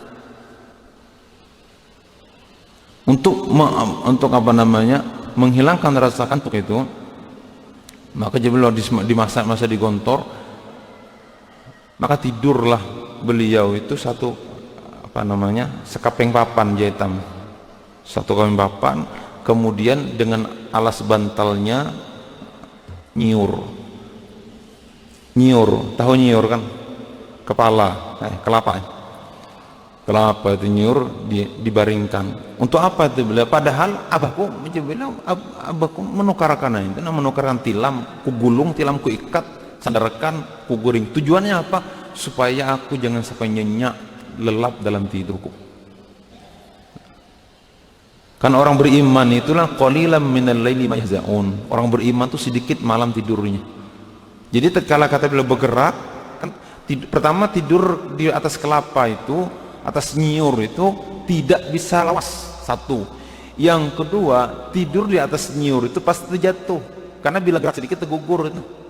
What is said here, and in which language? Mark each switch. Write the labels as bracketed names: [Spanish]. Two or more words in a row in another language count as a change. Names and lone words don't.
[Indonesian] Untuk apa namanya, menghilangkan rasa kantuk itu, maka beliau di masa di Gontor, maka tidurlah beliau itu sekapeng papan jahitan, satu kapeng papan, kemudian dengan alas bantalnya nyiur, tahu nyiur kan, kelapa itu nyiur, dibaringkan. Untuk apa itu beliau? [Banjar] Padahal abahku menukarkan tilam, ku gulung, tilam ku ikat, sandarkan, ku guring. Tujuannya apa? [Indonesian] Supaya aku jangan sampai nyenyak, lelap dalam tidurku. [Arabic] Kan orang beriman itulah قليلا من الليل ما يهجعون. [Indonesian] Orang beriman itu sedikit malam tidurnya. Jadi tatkala kata beliau bergerak, kan pertama tidur di atas kelapa itu, atas nyiur itu tidak bisa lawas, satu. Yang kedua, tidur di atas nyiur itu pasti terjatuh, karena bila gerak sedikit tergugur itu.